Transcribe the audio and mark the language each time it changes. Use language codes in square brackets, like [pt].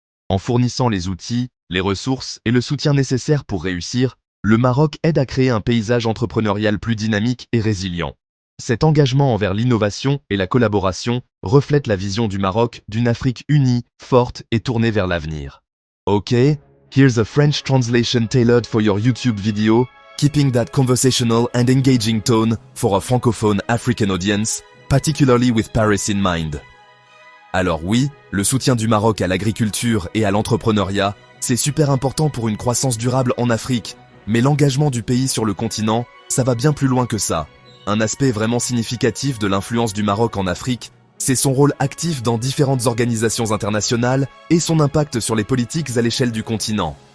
[fr] En fournissant les outils, les ressources et le soutien nécessaires pour réussir, le Maroc aide à créer un paysage entrepreneurial plus dynamique et résilient. Cet engagement envers l'innovation et la collaboration reflète la vision du Maroc d'une Afrique unie, forte et tournée vers l'avenir. [en] Ok, here's a French translation tailored for your YouTube video, keeping that conversational and engaging tone for a francophone African audience, particularly with Paris in mind. [fr] Alors oui, le soutien du Maroc à l'agriculture et à l'entrepreneuriat, c'est super important pour une croissance durable en Afrique, mais l'engagement du pays sur le continent, ça va bien plus loin que ça. Un aspect vraiment significatif de l'influence du Maroc en Afrique, c'est son rôle actif dans différentes organisations internationales et son impact sur les politiques à l'échelle du continent.